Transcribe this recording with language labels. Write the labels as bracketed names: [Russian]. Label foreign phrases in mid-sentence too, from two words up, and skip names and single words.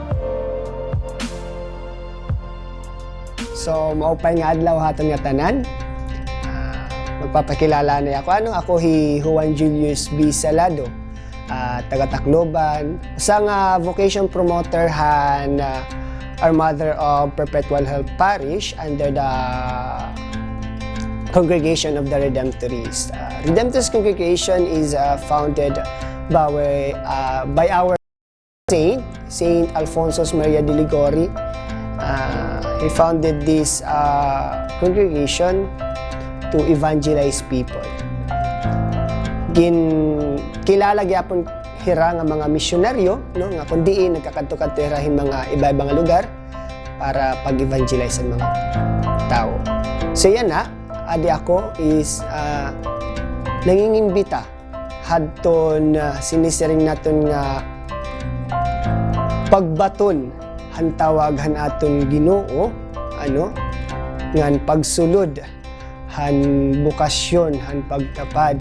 [Waray] So, maupay nga adlaw haton nga tanan. Magpapakilala na ako. Ako hi Juan Julius B. Salado, taga Tacloban. Isang vocation promoter han our Mother of Perpetual Help Parish [English] under the Congregation of the Redemptorists. Redemptorist Congregation is founded by our Saint Alfonso Maria de Ligori. He founded this congregation to evangelize people. [Waray] Kilala gyapon hira nga mga misyonaryo, no, nga kundiin nagkakadto-kadto hirahin mga iba-ibang lugar para pag-evangelize sa mga tao. So yan na, adi ako is nangingimbita hadton sinisiring naton nga pagbaton han tawag han aton Ginoo, ngan pagsulod han bukasyon han pagkapadi.